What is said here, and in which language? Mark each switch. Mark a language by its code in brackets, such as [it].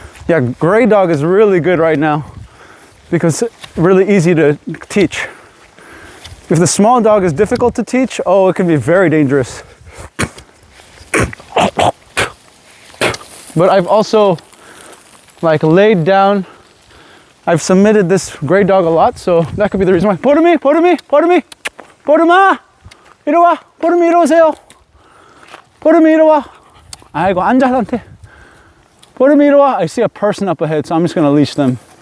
[en] Yeah, gray dog is really good right now because it's really easy to teach. If the small dog is difficult to teach, oh, it can be very dangerous. But I've also like laid down, I've submitted this gray dog a lot, so that could be the reason why. [ko] 보름이, 보름이, 보름이, 보름아, 이리 와, 보름이 이리 오세요. 보름이 이리 와. 아이고, 앉아, 한테. 보름이 이리 와. [en] I see a person up ahead, so I'm just gonna leash them.